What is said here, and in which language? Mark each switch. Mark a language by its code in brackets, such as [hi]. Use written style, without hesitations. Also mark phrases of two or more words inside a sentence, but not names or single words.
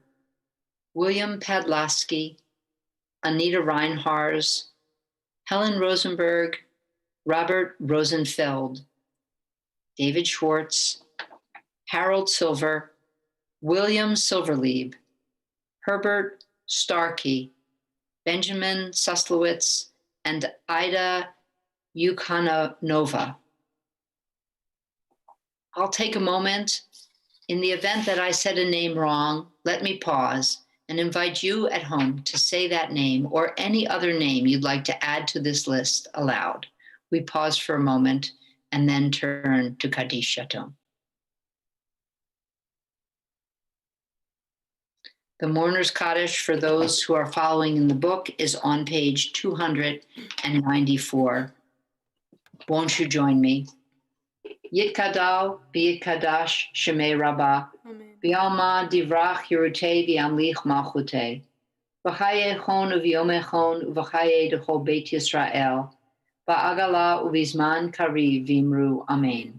[en] William Padlasky, Anita Reinhars, Helen Rosenberg, Robert Rosenfeld, David Schwartz, Harold Silver, William Silverlieb, Herbert Starkey, Benjamin Suslowitz, and Ida Yukhanova. I'll take a moment. In the event that I said a name wrong, let me pause and invite you at home to say that name or any other name you'd like to add to this list aloud. We pause for a moment and then turn to Kaddish Yatom. The Mourner's Kaddish for those who are following in the book is on page 294. Won't you join me? [arc] יתגדל ויתקדש שמה רבא בעלמא די ברא כרעותה וימליך מלכותה בחייכון וביומיכון ובחיי דכל בית ישראל בעגלא ובזמן קריב ואמרו אמן.